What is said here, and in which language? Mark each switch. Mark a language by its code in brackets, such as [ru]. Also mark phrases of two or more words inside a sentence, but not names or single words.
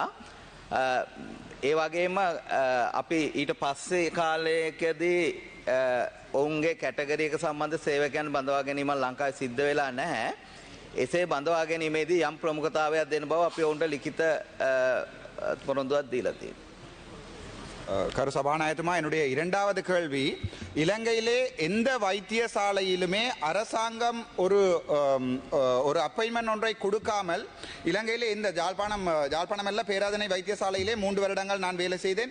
[si] ඒ වගේම අපි ඊට පස්සේ කාලයකදී ඔවුන්ගේ කැටගරි එක සම්බන්ධ සේවකයන් බඳවා ගැනීම ලංකාවේ සිද්ධ වෙලා නැහැ. එසේ බඳවා ගැනීමේදී යම් ප්‍රමුඛතාවයක් දෙන බව අපි ඔවුන්ට ලිඛිත පොරොන්දුවක් දීලා තියෙනවා. [ta] கரு சபாநாயகத்துமா என்னுடைய இரண்டாவது கேள்வி, இலங்கையிலே எந்த வைத்தியசாலையிலுமே அரசாங்கம் ஒரு அப்பாயின்மெண்ட் ஒன்றை கொடுக்காமல் இலங்கையிலே எந்த ஜாழ்ப்பாணம் அல்ல பேராதனை வைத்தியசாலையிலே 3 வருடங்கள் நான் வேலை செய்தேன்.